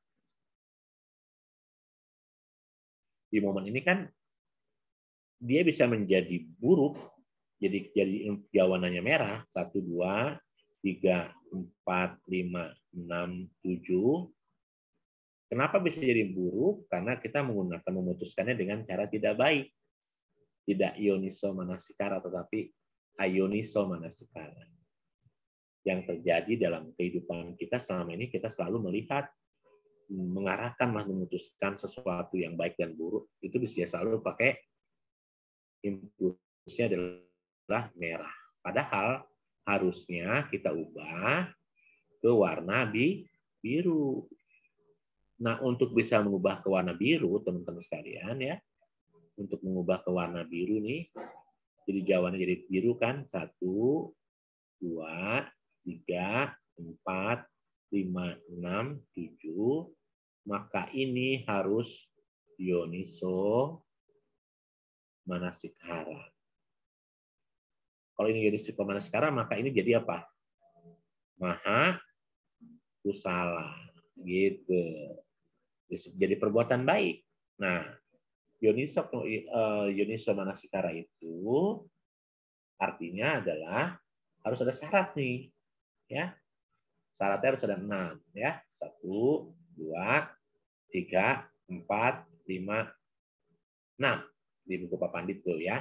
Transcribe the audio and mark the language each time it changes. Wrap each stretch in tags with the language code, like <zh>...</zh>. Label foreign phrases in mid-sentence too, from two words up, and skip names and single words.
<id>Di momen ini kan dia bisa menjadi buruk, jadi jawananya merah, 1, 2, 3, 4, 5, 6, 7. Kenapa bisa jadi buruk? Karena kita memutuskannya dengan cara tidak baik.</id> <pi>Tidak yoniso manasikara, tetapi ayoniso manasikara.</pi> <id>Yang terjadi dalam kehidupan kita selama ini, kita selalu melihat, mengarahkan, memutuskan sesuatu yang baik dan buruk, itu bisa selalu pakai impulsnya adalah merah. Padahal harusnya kita ubah ke warna biru. Nah, untuk bisa mengubah ke warna biru, teman-teman sekalian ya, untuk mengubah ke warna biru nih, jadi jawabannya jadi biru kan, 1, 2, 3, 4, 5, 6, 7, maka ini harus</id> <pi>yoniso manasikara.</pi> <id>Kalau ini</id> <pi>yoniso manasikara,</pi> <id>maka ini jadi apa?</id> <pi>Maha kusala, gitu.</pi> <id>Jadi perbuatan baik. Nah,</id> <pi>yoniso manasikara</pi> <id>itu artinya adalah harus ada syarat nih, ya. Syaratnya harus ada 6, ya. 1, 2, 3, 4, 5, 6 di buku Pak Pandit tuh ya.</id>